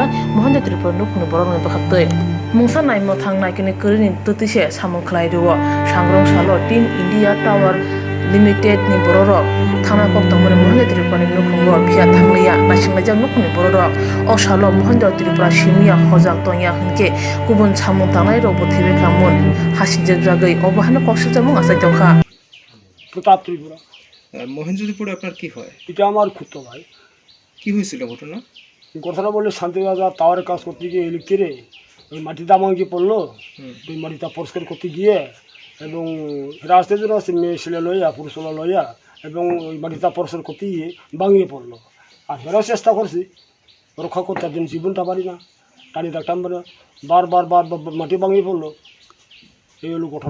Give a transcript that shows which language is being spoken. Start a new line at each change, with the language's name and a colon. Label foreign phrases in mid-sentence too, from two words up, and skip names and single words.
Kok Borok: Mahendra Tripura Nukhungo borong ni bekhakti Mungsa naimo thangnai kini kurini tutise samung khlai ruo sangrong salo Team India Tower Limited ni bororo thana kok tangmani Mahendra Tripura ni Nukhungo phia thanglia nasinglajak Nukhungo bororo o salo Mahendra Tripura simia hojak tonya hunke kubun samung tangnai ro bothibe kamun hasinjak jagai obahana koksil jamung asai tawkha
Bangla: প্রতাপ ত্রিপুরা মহেন্দ্র ত্রিপুরা আপনার কি হয়? এটা আমার খুঁতো ভাই। কি হয়েছিল ঘটনা? ঘটনা বললে শান্তিবাজার টাওয়ারের কাজ করতে গিয়ে ইলেকট্রিকে ওই মাটিটা আমাকে পড়লো ওই মাটিটা পরিষ্কার করতে গিয়ে এবং রাস্তায় জন্য মেয়ে ছেলে লইয়া পুরুষলা লইয়া এবং ওই মাটিটা পরিষ্কার করতে গিয়ে ভাঙিয়ে পড়লো আর হেরাও চেষ্টা করছি রক্ষা করতে একদিন জীবনটা পারি না টানি থাকতাম না বারবার মাটি ভাঙিয়ে পড়লো এই হলো ঘটনা।